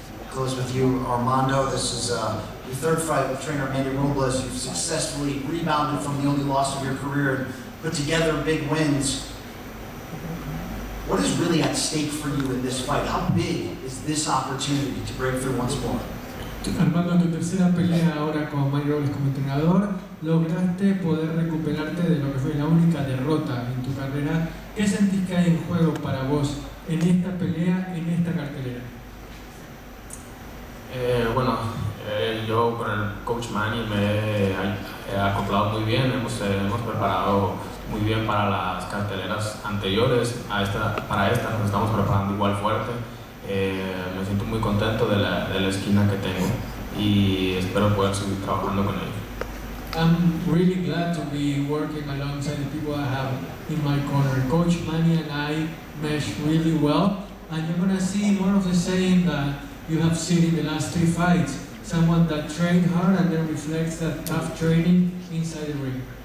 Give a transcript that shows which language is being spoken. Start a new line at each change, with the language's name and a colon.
English: Close with you, Armando. This is your third fight with trainer Manny Robles. You've successfully rebounded from the only loss of your career and put together big wins. What is really at stake for you in this fight? How big is this opportunity to break through once more?
Spanish: Armando, en tu tercera pelea ahora con Manny Robles como entrenador, lograste poder recuperarte de lo que fue la única derrota en tu carrera. ¿Qué sentís que hay en juego para vos en esta pelea, en esta cartelera? Bueno, yo con el coach Manny me he acoplado muy bien, hemos preparado muy bien para las carteleras anteriores, para esta nos estamos preparando igual fuerte. Me siento muy contento de la esquina que tengo y espero poder seguir trabajando con ellos.
English: I'm really glad to be working alongside the people I have in my corner. Coach Manny and I mesh really well, and you're gonna see more of the same that you have seen in the last 3 fights. Someone that trained hard and then reflects that tough training inside the ring.